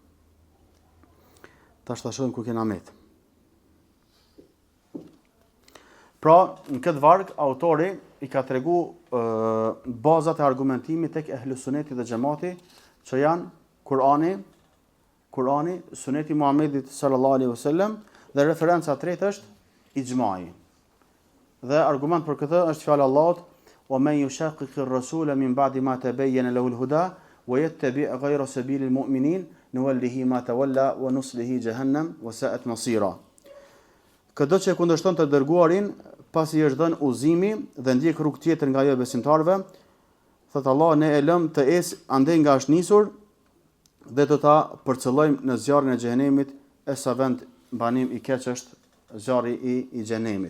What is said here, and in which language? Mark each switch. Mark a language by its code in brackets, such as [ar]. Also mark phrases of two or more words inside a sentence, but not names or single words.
[sq] Tash ta shohim ku kena met. Pra, në këtë varg autori I ka tregu bazat e argumentimit tek Ehlus Sunneti dhe Xhamati, që janë Kurani, Suneti Muhamedit [ar] صلى الله عليه وسلم [sq] dhe referenca e tretë është ixhmai. Dhe argument për këtë është fjala e Allahut: [ar] "ومن يشاقق الرسول من بعد ما تبين له الهدى ويتبع غير سبيل المؤمنين نوله ما تولى ونصله جهنم وساءت مصيرا." [sq] Këdo që kundërshton të dërguarin pasi I është dhënë udhëzimi dhe ndjek rrugë tjetër nga ajo besimtarëve, thot Allah, ne e lëm të ecë andej nga është nisur dhe do ta përcëllojmë në zjarrin e xhenemit, e sa vend banim I keq është zjarri I xhenemit.